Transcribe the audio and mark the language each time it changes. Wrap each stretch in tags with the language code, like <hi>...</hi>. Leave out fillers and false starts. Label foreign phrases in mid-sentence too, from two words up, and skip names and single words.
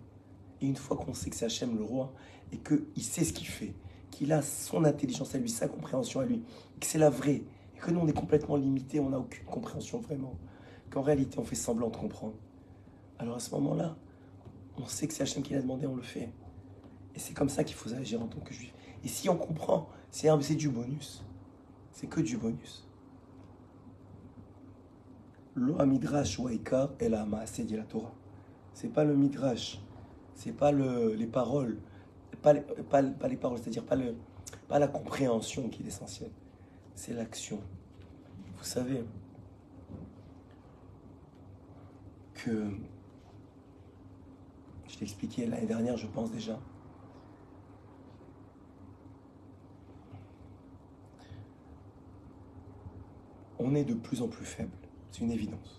<fr>Et une fois qu'on sait que c'est Hachem le roi, et qu'il sait ce qu'il fait, qu'il a son intelligence à lui, sa compréhension à lui, et que c'est la vraie, et que nous on est complètement limité, on n'a aucune compréhension vraiment, qu'en réalité on fait semblant de comprendre. Alors à ce moment-là, on sait que c'est Hachem qui l'a demandé, on le fait. Et c'est comme ça qu'il faut agir en tant que juif. Et si on comprend, c'est du bonus. C'est que du bonus.</fr> <he>לא מדרש הוא עיקר אלא המעשה</he> <fr>dit la Torah. C'est pas le midrash, c'est pas les paroles, pas les paroles, c'est-à-dire pas la compréhension qui est essentielle, c'est l'action. Vous savez que, je l'ai expliqué l'année dernière, je pense déjà, on est de plus en plus faible, c'est une évidence.</fr>